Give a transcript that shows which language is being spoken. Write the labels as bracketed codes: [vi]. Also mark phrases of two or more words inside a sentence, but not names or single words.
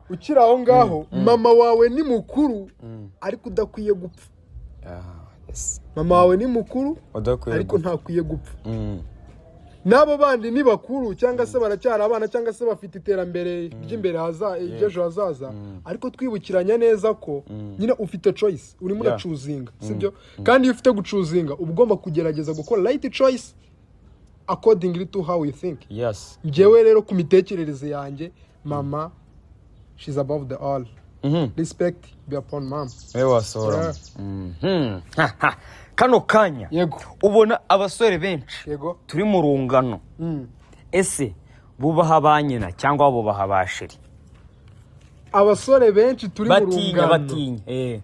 [rw] ukiri aho ngaho mama wawe ni mukuru ariko udakwiye gupfa mama wawe ni mukuru ariko ntakwiye gupfa n'abo bandi ni bakuru cyangwa se baracyari abana cyangwa se bafite iterambere ry'imbere ry'ejo hazaza ariko twibukiranya neza ko nyine ufite choice urimo uracuzinga sibyo kandi iyo ufite gucuzinga uba ugomba kugerageza gukora [en] right choice accordingly to how you think [rw] njyewe rero ku mitekerereze yanjye mama [en] she's above the all respect be upon mom [rw] wasora kano kanya ubona abasore benshi turi mu rungano ese bubaha ba nyina cyangwa bubaha ba sheri abasore benshi turi mu rungano batinya